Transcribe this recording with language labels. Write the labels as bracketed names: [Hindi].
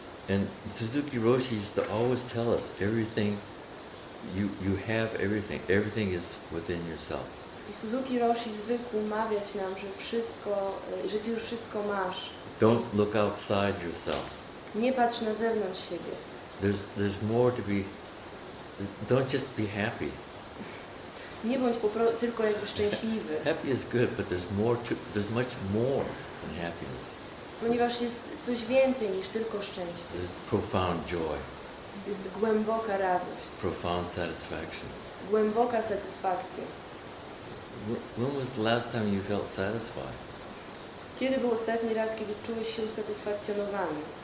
[English] And Suzuki Roshi used to always tell us everything, you have everything. Everything is within yourself. [Polish] I Suzuki Roshi zwykł mawiać nam, że ty już wszystko masz. [English] Don't look outside yourself. [Polish] Nie patrz na zewnątrz siebie. [English] There's more to be. Don't just be happy. [Polish] Nie bądź tylko jakby szczęśliwy. [English] Happy is good, but there's much more than happiness. [Polish] Ponieważ jest coś więcej niż tylko szczęście. [English] There's profound joy, [Polish] Jest głęboka radość, [English] profound satisfaction. [Polish] głęboka satysfakcja. [English] When was the last time you felt satisfied? [Polish] Kiedy był ostatni raz, kiedy czułeś się usatysfakcjonowany?